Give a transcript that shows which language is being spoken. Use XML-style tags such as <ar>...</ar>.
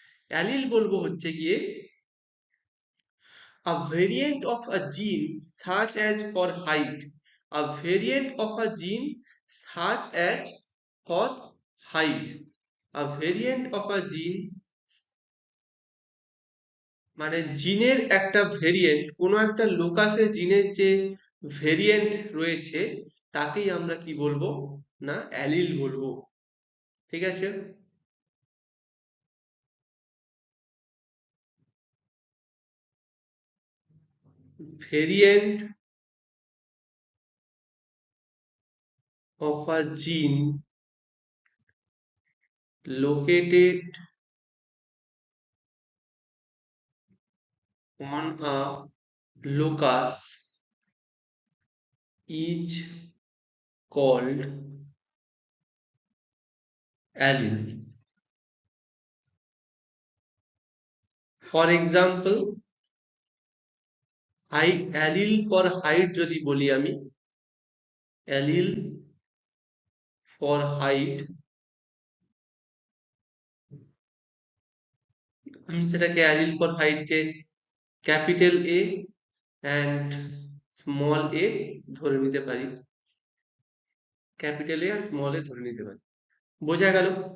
<bn>Allele বলবো হচ্ছে গিয়ে</bn> <en>a variant of a gene such as for height. A variant of a gene such as for height. A variant of a gene</en> <bn>মানে জিনের একটা variant, কোনো একটা লোকাসে জিনের যে ভেরিয়েন্ট রয়েছে তাকেই আমরা কি বলবো না অ্যালিল বলবো। ঠিক আছে,</bn> <en>Variant of a gene located on a locus is called allele. For example, allele for height</en> <bn>যদি বলি আমি, allele for height, আমি সেটাকে allele for height K capital A and small a ধরে নিতে পারি, capital A আর small a ধরে নিতে পারি। বোঝা গেল?</bn>